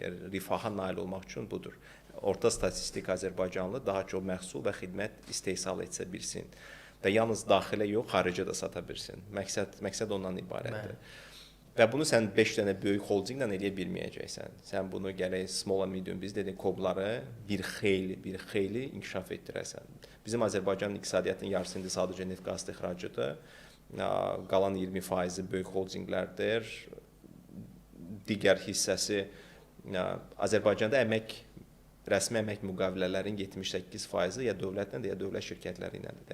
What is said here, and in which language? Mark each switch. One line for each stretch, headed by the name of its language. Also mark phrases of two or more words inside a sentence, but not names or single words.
Azerbaijani: Rifaha nail olmaq üçün budur. Orta statistik Azərbaycanlı daha çox məhsul və xidmət istehsal etsə bilsin və yalnız daxilə yox, xaricə də sata bilsin. Məqsəd ondan ibarətdir. Və bunu sən 5 dənə böyük holdinglə eləyə bilməyəcəksən. Sən bunu gərək
English: small and medium
Azerbaijani: biz dedik kobları bir xeyli inkişaf etdirəsən. Bizim Azərbaycanın iqtisadiyyatının yarısı indi sadəcə neft qaz ixracıdır. Qalan 20% böyük holdinglərdir. Digər hissəsi Azərbaycanda rəsmi əmək müqavilələrinin 78% ya dövlətlə, ya dövlət şirkətləri iləndir.